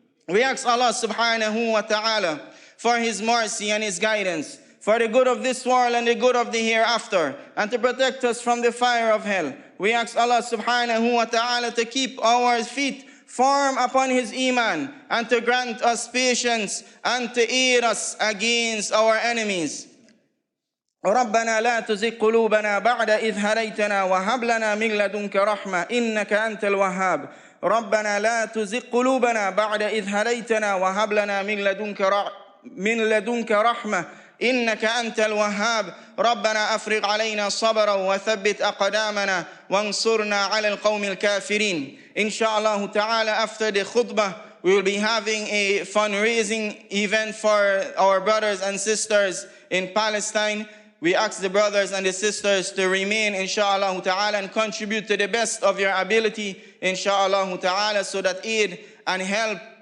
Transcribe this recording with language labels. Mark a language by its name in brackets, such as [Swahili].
[English] We ask Allah subhanahu wa ta'ala for His mercy and His guidance, for the good of this world and the good of the hereafter, and to protect us from the fire of hell. We ask Allah subhanahu wa ta'ala to keep our feet firm upon His iman, and to grant us patience and to aid us against our enemies. [Arabic] ربنا لا تزغ قلوبنا بعد إذ هديتنا وهب لنا من لدنك رحمة إنك أنت الوهاب. ربنا لا تزغ قلوبنا بعد إذ هديتنا وهب لنا من لدنك رحمة إنك أنت الوهاب. ربنا أفرغ علينا صبرا وثبت أقدامنا وانصرنا على القوم الكافرين. [English] Inshallah ta'ala, after the khutbah, we will be having a fundraising event for our brothers and sisters in Palestine. We ask the brothers and the sisters to remain, inshallah ta'ala, and contribute to the best of your ability, inshallah ta'ala, so that aid and help